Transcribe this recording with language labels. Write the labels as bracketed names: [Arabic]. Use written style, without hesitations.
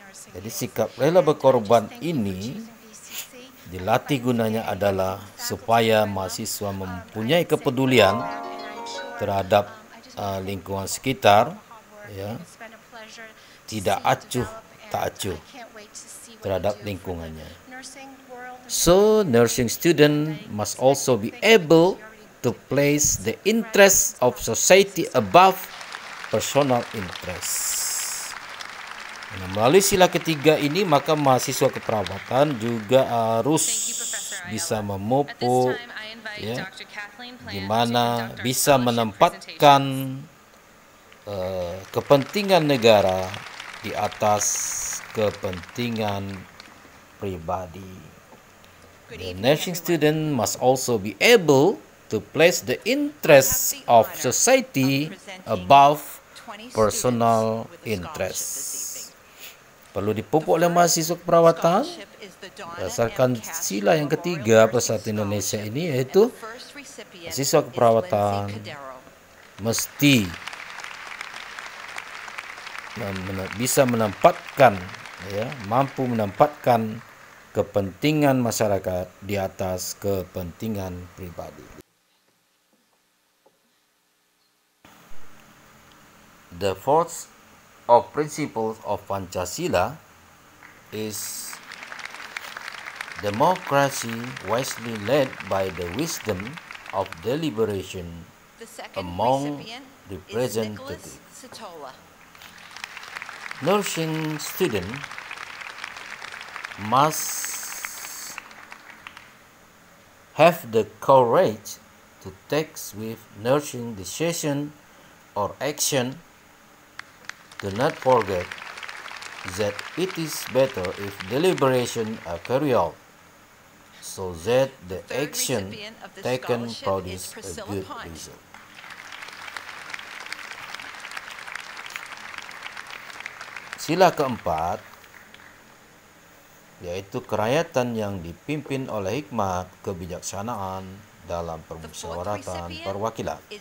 [Indonesian] Jadi sikap rela berkorban ini dilatih gunanya adalah supaya mahasiswa mempunyai kepedulian terhadap lingkungan sekitar, ya, tidak acuh tak acuh terhadap lingkungannya. [English] So, nursing student must also be able to place the interests of society above personal interests. [Indonesian] Nah, melalui sila ketiga ini, maka mahasiswa keperawatan juga harus bisa memupuk, ya, di mana bisa menempatkan kepentingan negara di atas kepentingan pribadi. [English] The nursing student must also be able to place the interests of society above personal interests. [Indonesian] Perlu dipupuk oleh mahasiswa keperawatan berdasarkan sila yang ketiga Persatuan Indonesia ini, yaitu mahasiswa keperawatan mesti bisa menempatkan, ya, mampu menempatkan kepentingan masyarakat di atas kepentingan pribadi. [English] The fourth of principles of Pancasila is democracy wisely led by the wisdom of deliberation among representatives. Nursing student must have the courage to take swift nursing decision or action. Do not forget that it is better if deliberation are carried out, so that the action taken produce a good result. [Indonesian] Sila keempat, yaitu kerakyatan yang dipimpin oleh hikmat kebijaksanaan dalam permusyawaratan perwakilan.